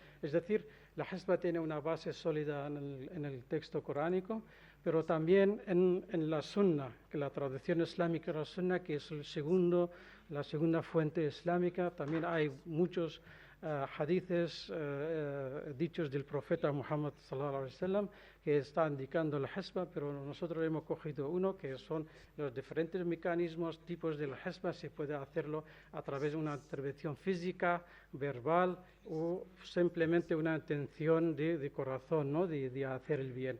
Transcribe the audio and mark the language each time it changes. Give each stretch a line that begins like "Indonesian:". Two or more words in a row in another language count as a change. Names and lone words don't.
Spanish: Es decir, la Hizba tiene una base sólida en el texto coránico, pero también en la Sunna, que la tradición islámica, la Sunna, que es la segunda fuente islámica. También hay muchos hadices dichos del profeta Muhammad
Arabic: صلى الله عليه وسلم
Spanish: que está indicando la Hizba, pero nosotros hemos cogido uno que son los diferentes mecanismos, tipos de la Hizba. Se puede hacerlo a través de una intervención física, verbal o simplemente una intención de corazón, ¿no? de hacer el bien.